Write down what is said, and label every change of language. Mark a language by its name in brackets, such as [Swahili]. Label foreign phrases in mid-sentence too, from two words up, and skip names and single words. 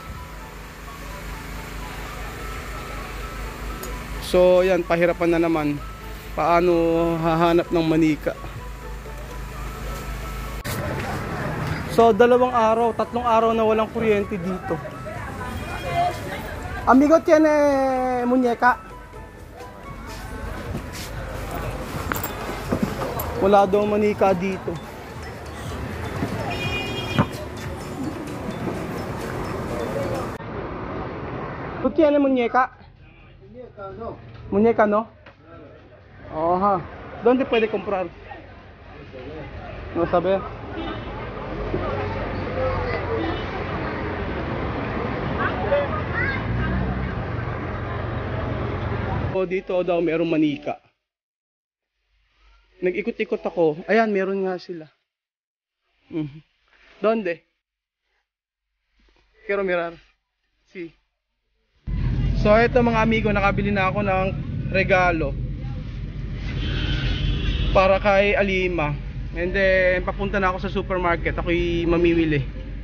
[Filipino] So, yan, pahirapan na naman. Paano hahanap ng manika. So, 2 araw, 3 araw na walang kuryente dito. [Spanish] Amigo, tiene muñeca? [Filipino] Wala daw manika dito. [Spanish] ¿Tú tienes muñeca? Muñeca no. ¿Muñeca no? Ajá. ¿Dónde puede comprar? No sabe. [Filipino] O dito daw merong manika. Nag-ikot-ikot ako. Ayan, meron nga sila. [Spanish] ¿Dónde? Quiero mirar. Sí. [Filipino] So ito mga amigo, nakabili na ako ng regalo para kay Alima. [English] And then [Filipino] papunta na ako sa supermarket. Ako'y mamimili.